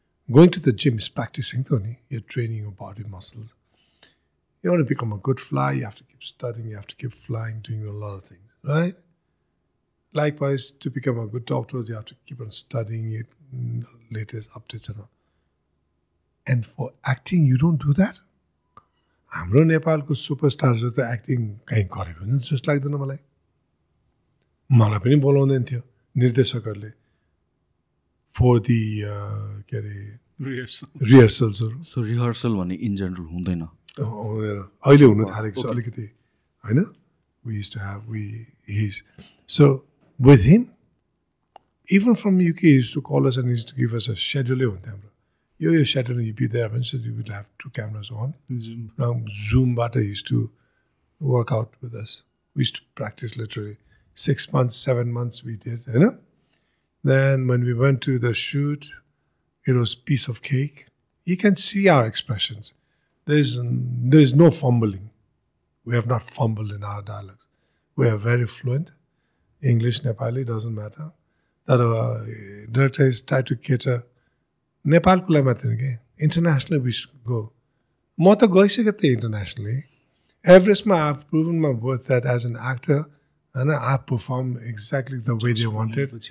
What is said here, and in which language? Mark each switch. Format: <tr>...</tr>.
<en>Going to the gym is practicing, Tony. You're training your body muscles. You want to become a good flyer, you have to keep studying, you have to keep flying, doing a lot of things, right? Likewise, to become a good doctor, you have to keep on studying it, latest updates and all. And for acting, you don't do that?</en> <ne>हाम्रो नेपालको सुपरस्टारहरु त acting कहीं गरेको नि जस्तो लाग्दैन मलाई. मलाई पनि बोलाउँदैन थियो निर्देशकहरूले</ne> <en>for the</en> <ne>के अरे रिहर्सल्सहरु. सो रिहर्सल भन्ने इन जनरल हुँदैन. अहिले हुन थालेको छ अलिकति हैन.</ne> <en>We used to have so with him, even from UK, he used to call us and he used to give us a schedule</en> <ne>हुन्थ्यो हाम्रो.</ne> <en>Your schedule, you'd be there, so you would have 2 cameras on. Now, Zoom bata used to work out with us. We used to practice literally 6 months, 7 months we did, you know. Then when we went to the shoot, it was piece of cake. You can see our expressions. There's no fumbling. We have not fumbled in our dialogues. We are very fluent. English, Nepali, doesn't matter. The director is trying to cater</en> <ne>Nepal ko lai matra ke.</ne> <en>Internationally we should go.</en> <ne>म त गइसके थिएँ internationally.</ne> <en>Everestमा I've proven my worth that as an actor, and I perform exactly the way they wanted.</en>